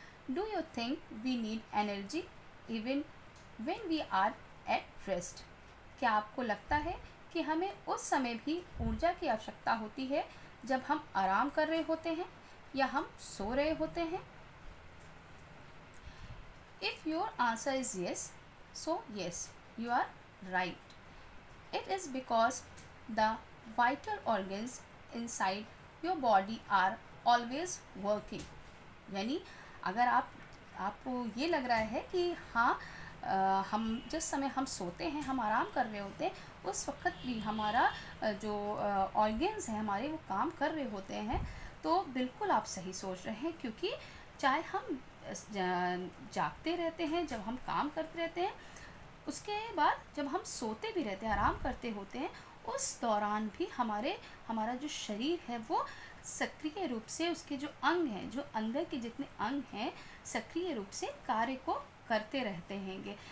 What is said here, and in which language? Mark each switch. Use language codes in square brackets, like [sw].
[en] Do you think we need energy even when we are at rest? [hi] क्या आपको लगता है कि हमें उस समय भी ऊर्जा की आवश्यकता होती है जब हम आराम कर रहे होते हैं या हम सो रहे होते हैं? [en] If your answer is yes, so yes, you are right. It is because the vital organs inside your body are always working. [hi] यानी अगर आपको ये लग रहा है कि हाँ, हम जिस समय हम सोते हैं, हम आराम कर रहे होते हैं, उस वक्त भी हमारा जो ऑर्गन्स हैं हमारे वो काम कर रहे होते हैं, तो बिल्कुल आप सही सोच रहे हैं। क्योंकि चाहे हम जागते रहते हैं, जब हम काम करते रहते हैं, उसके बाद जब हम सोते भी रहते हैं, आराम करते होते हैं, उस दौरान भी हमारा जो शरीर है वो सक्रिय रूप से, उसके जो अंग हैं, जो अंदर के जितने अंग हैं, सक्रिय रूप से कार्य को करते रहते हैंगे।